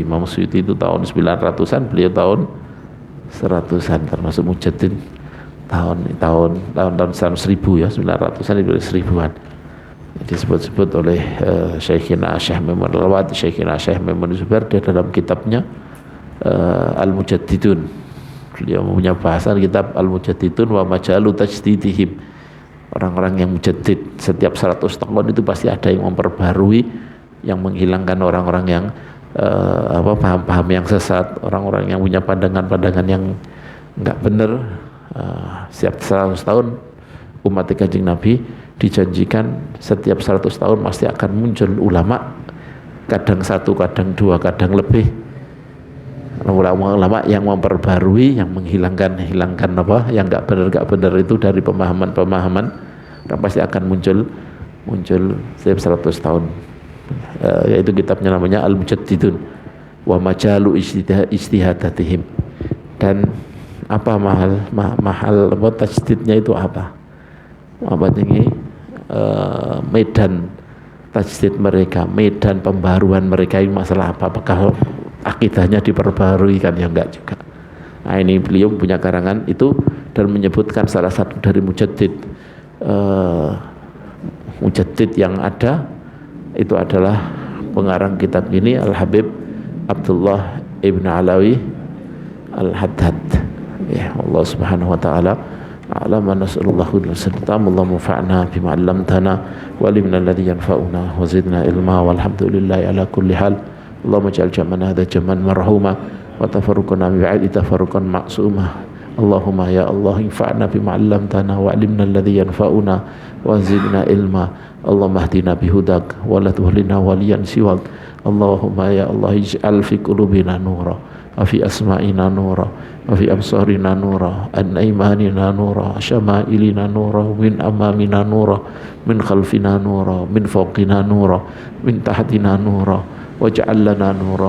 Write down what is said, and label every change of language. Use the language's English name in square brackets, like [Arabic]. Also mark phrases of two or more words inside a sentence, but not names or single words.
[Indonesian] Imam Suyuti itu tahun 900-an, beliau tahun 100-an, termasuk mujaddid tahun 1000 ya, 900-an itu 1000-an. Disebut-sebut oleh Syekhina Syekh Maimun Al-Wadi, Syekhina Syekh Maimun Zubair, dia dalam kitabnya Al-Mujaddidun. Beliau punya bahasan kitab Al-Mujaddidun wa majalu tajdidihim. Orang-orang yang mujaddid, setiap 100 tahun itu pasti ada yang memperbarui, yang menghilangkan orang-orang yang paham-paham yang sesat, orang-orang yang punya pandangan-pandangan yang enggak benar. Setiap 100 tahun umat Kanjeng Nabi dijanjikan setiap 100 tahun pasti akan muncul ulama, kadang satu, kadang dua, kadang lebih, ulama-ulama yang memperbarui, yang menghilangkan apa yang enggak benar itu dari pemahaman-pemahaman, dan pasti akan muncul setiap 100 tahun. Yaitu kitabnya namanya Al-Mujaddidun wa majalu ijtihadatihim. Dan apa mahal tajdidnya itu apa tinggi medan tajdid mereka, medan pembaruan mereka ini masalah apa? Apakah akidahnya diperbarui? Kan ya enggak juga. Nah, ini beliau punya karangan itu dan menyebutkan salah satu dari mujaddid yang ada itu adalah pengarang kitab ini Al-Habib Abdullah Ibn Alawi Al-Haddad. [Arabic] يا الله سبحانه وتعالى أعلم، نسأل الله، اللهم انفعنا بما علمتنا وعلمنا الذي ينفعنا وزدنا علما، والحمد لله على كل حال. اللهم اجعل جمعنا هذا جمعا مرحوما وتفرقنا من بعده تفرقا معصوما. اللهم يا الله انفعنا بما علمتنا وعلمنا الذي ينفعنا وزدنا علما. اللهم اهدنا بهداك ولا تولنا وليا سواك. اللهم يا الله اجعل في قلوبنا نورا وفي أسماعنا نورا وفي أبصارنا نورا، عن أيماننا نورا، شمائلنا نورا، من أمامنا نورا، من خلفنا نورا، من فوقنا نورا، من تحتنا نورا، واجعل لنا نورا.